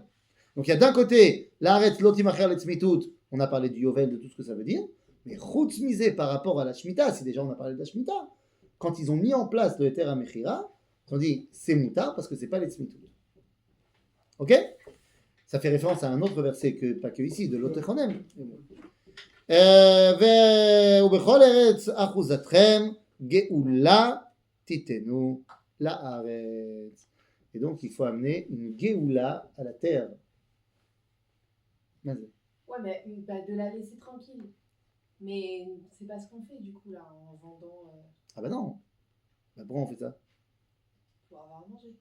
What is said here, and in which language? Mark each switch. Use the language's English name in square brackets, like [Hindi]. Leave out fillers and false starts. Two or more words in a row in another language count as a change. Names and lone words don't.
[French] Donc il y a d'un côté, l' [Hebrew] הארץ לא תימכר לצמיתות, [French] on a parlé du Yovel, de tout ce que ça veut dire, mais chutz misé par rapport à la Shemitah, si déjà on a parlé de la Shemitah, quand ils ont mis en place le [Hebrew] היתר מכירה, [French] ils ont dit c'est moutar parce que c'est pas letzmitut. Ok? Ça fait référence à un autre verset, pas que ici, de l'Otechonem. [Hebrew] ובכל ארץ אחוזתכם גאולה תיתנו לארץ. [French] Et donc il faut amener une géoula à la terre. Vas-y. Ouais, mais bah, de la laisser tranquille. Mais c'est pas ce qu'on fait du coup là en vendant Ah bah non. Bah pourquoi on fait ça? pour avoir à manger.